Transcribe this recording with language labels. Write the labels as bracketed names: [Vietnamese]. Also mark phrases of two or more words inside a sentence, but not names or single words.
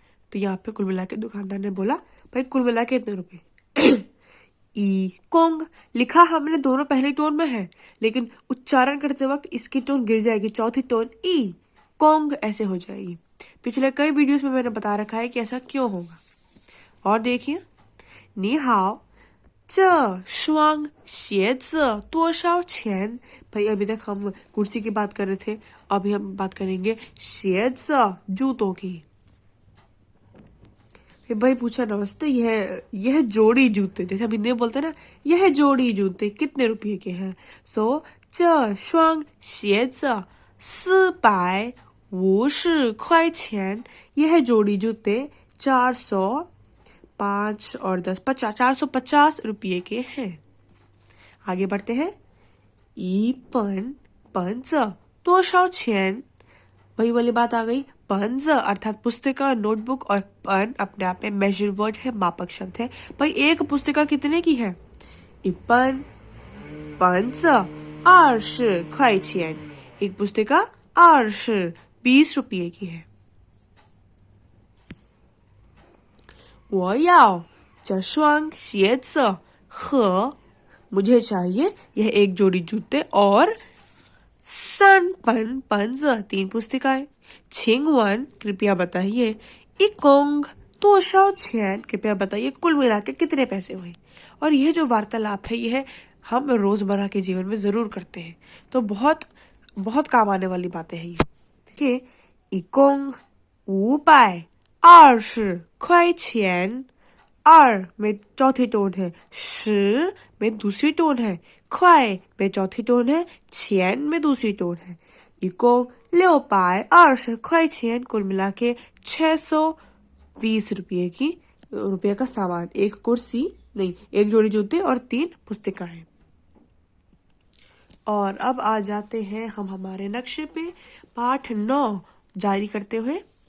[Hindi] तो यहाँ पे कुल मिला के दुकानदार ने बोला भाई कुल मिला के इतने रुपए। [Chinese] 一共. [Hindi] लिखा हमने दोनों पहले टोन में है, लेकिन उच्चारण करते वक्त इसकी टोन गिर जाएगी, चौथी टोन [Chinese] 一共 [Hindi] ऐसे हो जाएगी। पिछले कई वीडियोस में मैंने बता रखा है कि ऐसा क्यों होगा। और देखिए, [Chinese] 你好, 这双鞋子多少钱? [Hindi] भाई अभी तक हम कुर्सी की बात कर रहे थे, अभी हम बात करेंगे 鞋子 जूतों की। भाई पूछा नमस्ते, यह जोड़ी जूते, जैसे हम हिंदी में बोलते हैं ना, यह जोड़ी जूते कितने रुपए के हैं? [Chinese] सो 这双鞋子450块钱, [Hindi] यह जोड़ी जूते 405 और 10 50 450 रुपये के हैं। आगे बढ़ते हैं। [Chinese] 一本本子多少钱? [Hindi] वही वाली बात आ गई। पंज अर्थात पुस्तिका, नोटबुक, और पन अपने आप में [English] major word [Hindi] है, मापक शब्द है। भाई एक पुस्तिका कितने की है? [Chinese] 一本本子20块钱, [Hindi] एक पुस्तिका 20 रुपये की है। [Chinese] 我要这双鞋子和 [Hindi] मुझे चाहिए यह एक जोड़ी जूते और [Chinese] 3 本本子 [Hindi] 3 पुस्तिकाएं। 请问 कृपया बताइए, [Chinese] 一共多少钱? [Hindi] कृपया बताइए कुल मिला के कितने पैसे हुए? और यह जो वार्तालाप है यह हम रोजमर्रा के जीवन में जरूर करते हैं, तो बहुत बहुत काम आने वाली बातें हैं ये। देखिए, [Chinese] 一共520块钱 [Hindi] 2 में चौथी टोन है, 10 में दूसरी टोन है, 快 में चौथी टोन है, 钱 में दूसरी टोन है। [Chinese] 一共620块钱, [Hindi] कुल मिला के 620 रुपये का सामान, एक कुर्सी नहीं, एक जोड़ी जूते और 3 पुस्तिकाएं। और अब आ जाते हैं हम हमारे नक्शे पे, पाठ 9 जारी करते हुए।